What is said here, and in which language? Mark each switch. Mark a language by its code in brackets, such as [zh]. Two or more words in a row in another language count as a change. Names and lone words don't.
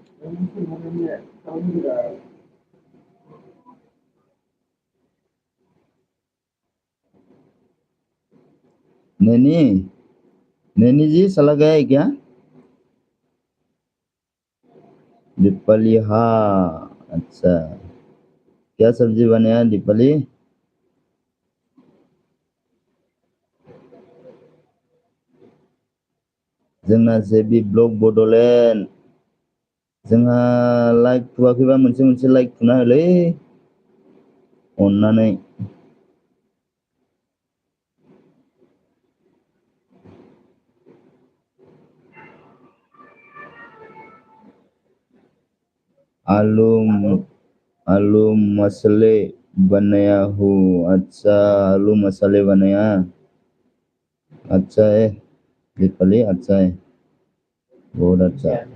[hi] नैनी नैनी जी सला गया है क्या? दीपाली, हाँ अच्छा, क्या सब्जी बनाया दीपाली? [brx] जोंना जेबी ब्लग बड'लेण्ड, जोंहा लाइक थुआखैबा मोनसे लाइक थुना होलै अननानै। [hi] आलू मसाले बनाया हूँ, अच्छा आलू मसाले बनाया, अच्छा है दीपाली, अच्छा है, बहुत अच्छा।